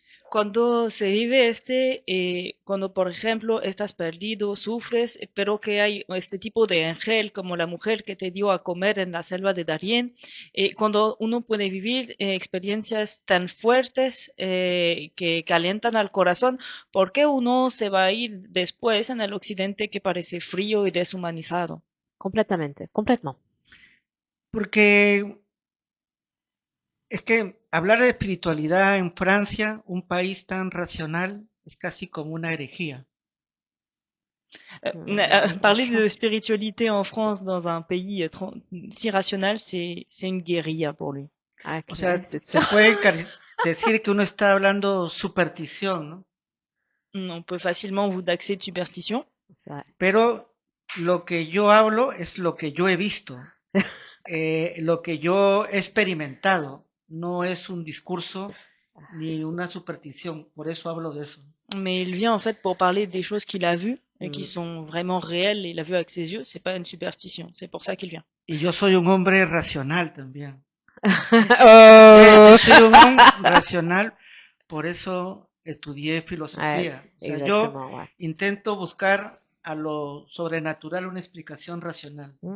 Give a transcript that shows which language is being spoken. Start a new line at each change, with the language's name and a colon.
Spanish: cuando se vive cuando por ejemplo estás perdido, sufres, pero que hay este tipo de ángel como la mujer que te dio a comer en la selva de Darién, cuando uno puede vivir experiencias tan fuertes que calientan al corazón, ¿por qué uno se va a ir después en el occidente que parece frío y deshumanizado? Completamente, complètement. Porque es que hablar de espiritualidad en Francia, un país tan racional, es casi como una herejía.
French: Parler de spiritualité en France dans un pays si rationnel, c'est une guérilla pour lui. Ah,
Spanish: O sea,
French: c'est
Spanish: se
French: sûr.
Spanish: puede decir que uno está hablando superstición, ¿no?
French: On peut facilement vous taxer de superstition. C'est vrai.
Spanish: Pero lo que yo hablo es lo que yo he visto, lo que yo he experimentado, no es un discurso ni una superstición, por eso hablo de eso.
French: Mais il vient en fait pour parler des choses qu'il a vues et qui Mm. sont vraiment réelles et il a vu avec ses yeux. C'est pas une superstition. C'est pour ça qu'il vient.
Spanish: Y yo soy un hombre racional también. Oh. Yo soy un hombre racional, por eso estudié filosofía. O sea, yo
French: Exactement, ouais.
Spanish: intento buscar a lo sobrenatural una explicación racional.